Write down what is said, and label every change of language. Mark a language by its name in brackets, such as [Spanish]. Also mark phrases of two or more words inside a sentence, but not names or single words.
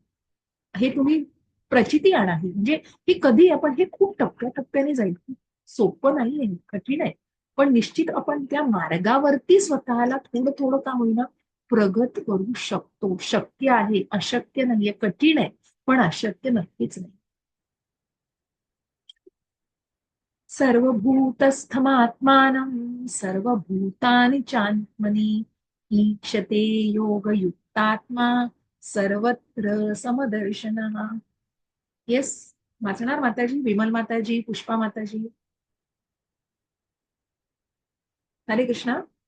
[Marathi] हे तुम्ही प्रचिती आणा ही, म्हणजे ही कधी आपण, हे खूप टप्प्याटप्प्याने जाईल, सोपं नाहीये, कठीण आहे. पण निश्चित आपण त्या मार्गावरती स्वतःला थोडं थोडं का होईना प्रगत करू शकतो. शक्य आहे, अशक्य नाहीये, कठीण आहे, पण अशक्य नक्कीच नाही. [Sanskrit] सर्वभूतस्थमात्मानं सर्वभूतानि चात्मनि ईक्षते योगयुक्तात्मा सर्वत्र समदर्शनः. [Marathi] येस, वाचणार माताजी, विमल माताजी, पुष्पा माताजी. हरे कृष्णा.